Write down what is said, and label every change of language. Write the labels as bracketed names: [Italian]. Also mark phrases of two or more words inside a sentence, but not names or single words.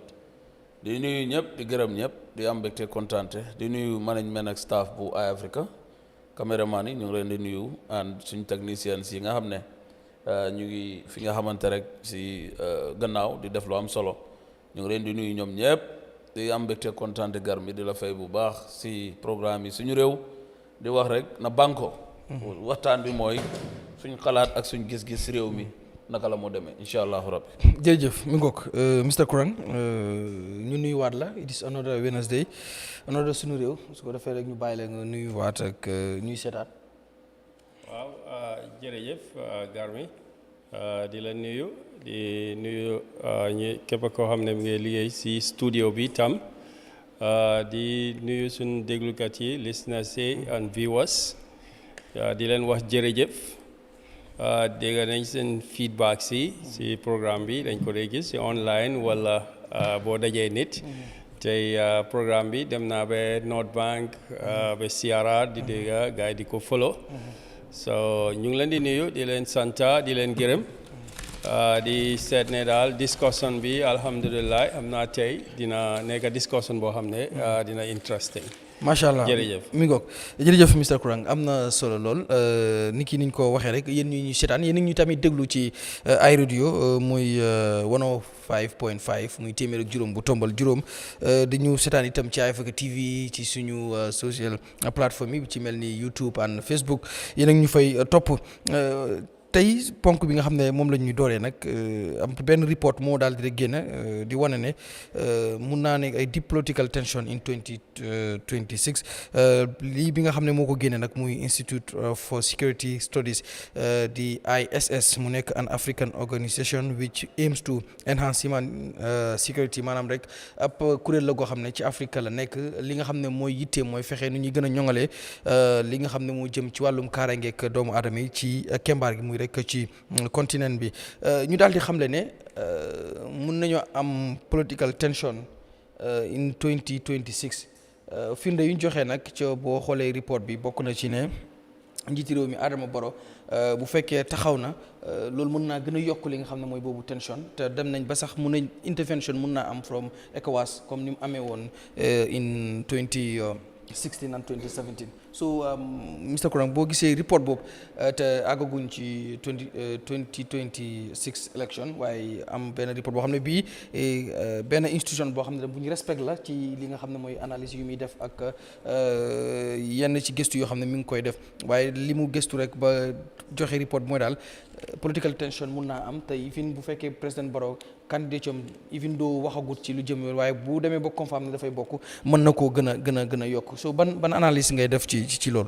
[Wolof] di nuyu ñëpp di gërëm ñëpp di am mbégte kontaante di nuyu management ak staff bu Eyeafrica caméraman yi ñu ngi leen di nuyu and suñu techniciens yi nga xam ne ñu ngi fi nga xamante rek si gannaaw di def lu am solo ñu ngi leen di nuyu ñoom ñëpp di am mbégte kontaante Garmi di la fay bu baax si programme yi suñu réew di wax rek na banko waxtaan bi mooy suñ xalaat ak suñ gis-gis si réew mi naka la moo demee [Arabic] إن شاء الله ربي. [Wolof] jërëjëf mi ngoog Mr Kurang ñu nuyuwaat la [English] it is another Wednesday another [Wolof] sunu réew su ko defee rek ñu bàyyi la nga nuyuwaat ak ñuy seetaat. waaw jërëjëf Garmi di la nuyu di nuyu ñi képp koo xam ne mu ngi liggéey si studio bi tam di nuyu suñu déglukat yi [English] listeners and viewers [Wolof] di leen wax jërëjëf. dégg nañ seen feedback si programme bi dañ ko dee gis si online wala boo dajee nit tey programme bi dem naa ba North Bank ba Sierra di dégg gars yi di ko follow so ñu ngi leen di nuyu di leen santa di leen gërëm di seet ne daal discussion bi alhamdulilah am naa tey dina nekk discussion boo xam ne dina interesting [Arabic] ما شاء الله [Wolof] jërëjëf mi ngoog jërëjëf Mr Kurang am na solo lool ni ki niñ ko waxee rek yéen ñu seetaan yéen ñu tamit déglu ci ay radio muy 105.5 muy téeméer ak juróom bu tombal juróom di ñu seetaan itam ci Eyeafrica TV ci suñu social plateforme yi ci mel ni YouTube and Facebook yéen ñu fay topp. tey ponk bi nga xam ne moom la ñuy dooree nag am benn report moo daal di rek génn di wane ne mun naa ne ay [English] deep political tension in 2026 [Wolof] lii bi nga xam ne moo ko génne nag muy Institute for Security Studies di ISS mu nekk [English] an African organisation which aims to enhance human security [Wolof] maanaam rek ab kuréel la goo xam ne ci Afrique la nekk li nga xam ne mooy yitte mooy fexe nu ñuy gën a ñoŋalee li nga xam ne moo jëm ci wàllum kaaraangeeg doomu aadama yi ci kembaar gi muy rek ci continent bi ñu daal di xamle ne mun nañoo am [English] political tension in 2026 [Wolof] firnde yu ñu joxe nag ca boo xoolee report bi bokk na ci ne njiiti réew mi Adama Barrow bu fekkee taxaw na loolu mën naa gën a yokk li nga xam ne mooy boobu tension te dem nañ ba sax mun nañ intervention mun naa am from ECOWAS comme ni mu amee woon [English] in 2016 and 2017 so Mr. [Wolof] Kurang boo gisee report boobu te àggaguñ ci 2026 election waaye am benn report boo xam ne bii benn institution boo xam ne bu ñu respect la ci li nga xam ne mooy analyse yu muy def ak yenn ci gëstu yoo xam ne mi ngi koy def waaye li mu gëstu rek ba joxe report bi mooy daal [English] political tension [Wolof] mun naa am te even bu fekkee président Barrow candidature am even doo waxagut ci lu jëm waaye bu demee ba confirm ne dafay bokk mën na koo gën a yokk so ban analyse ngay def ci loolu.